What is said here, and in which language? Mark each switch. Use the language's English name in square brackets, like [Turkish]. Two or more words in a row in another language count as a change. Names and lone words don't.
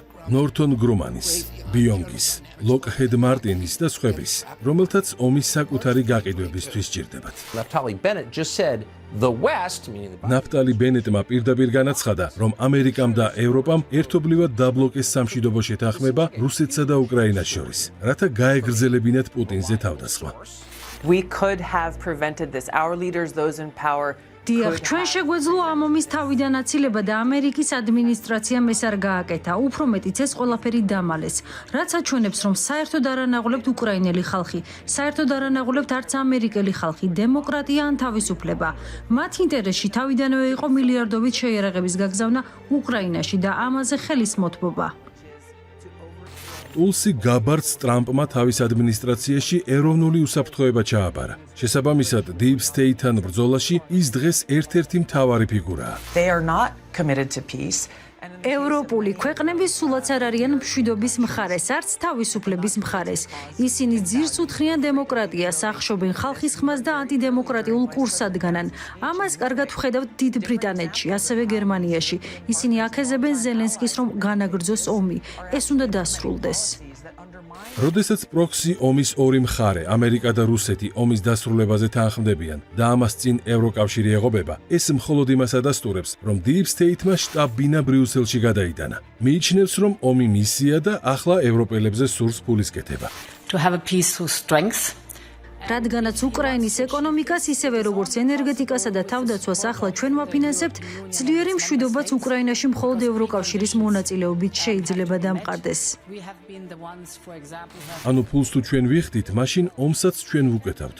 [Georgian] ნორთონ გრუმანის, ბიონგის, ლოკჰედ მარტინის და სხვების, რომელთაც ომის საკუთარი გაყიდვებისთვის სჭირდებათ. ნაფტალი ბენეტმა პირდაპირ განაცხადა, რომ ამერიკამ და ევროპამ ერთობლივად დაბლოკეს სამშვიდობო შეთანხმება რუსეთსა და უკრაინას შორის, რათა გაეგრძელებინათ პუტინზე თავდასხმა. [English] We could have prevented this. Our leaders, those in power, [Georgian] დიახ, ჩვენ შეგვეძლო ამ ომის თავიდან აცილება და ამერიკის ადმინისტრაციამ ეს არ გააკეთა. უფრო მეტიც ეს ყველაფერი დამალეს. რაც აჩვენებს, რომ საერთოდ არ ანაღლებთ უკრაინელი ხალხი, საერთოდ არ ანაღლებთ არც ამერიკელი ხალხი, დემოკრატია ან თავისუფლება. მათ ინტერესში თავიდანვე იყო მილიარდობით შეიარაღების გაგზავნა უკრაინაში და ამაზე ხელის მოთმობა. ტულსი გაბარდს ტრამპმა თავის ადმინისტრაციაში ეროვნული უსაფრთხოება ჩააბარა. შესაბამისად, [English] Deep State- [Georgian] თან ბრძოლაში ის დღეს ერთ-ერთი მთავარი ფიგურაა. [English] They are not committed to peace. [Georgian] ევროპული ქვეყნები სულაც არ არიან მშვიდობის მხარეს, არც თავისუფლების მხარეს. ისინი ძირს უთხრიან დემოკრატიას, ახშობენ ხალხის ხმას და ანტიდემოკრატიულ კურსს ადგანან. ამას კარგად ვხედავთ დიდ ბრიტანეთში, ასევე გერმანიაში. ისინი აქეზებენ ზელენსკის, რომ განაგრძოს ომი. ეს უნდა დასრულდეს. როდესაც პროქსი ომის ორი მხარე, ამერიკა და რუსეთი ომის დასრულებაზე თანხმდებიან და ამას წინ ევროკავშირი ეღობება, ეს მხოლოდ იმას ადასტურებს, რომ [English] Deep State- [Georgian] მა შტაბ-ბინა ბრიუსელში გადაიტანა. მიიჩნევს, რომ ომი მისია და ახლა ევროპელებზე სურს ფულის კეთება. [English] To have a peaceful strength. [Georgian] რადგანაც უკრაინის ეკონომიკას ისევე როგორც ენერგეტიკასა და თავდაცვას ახლა ჩვენ ვაფინანსებთ, ძლიერი მშვიდობაც უკრაინაში მხოლოდ ევროკავშირის მონაწილეობით შეიძლება დამყარდეს. ანუ ფულს თუ ჩვენ ვიხდით, მაშინ ომსაც ჩვენ ვუკეთავთ.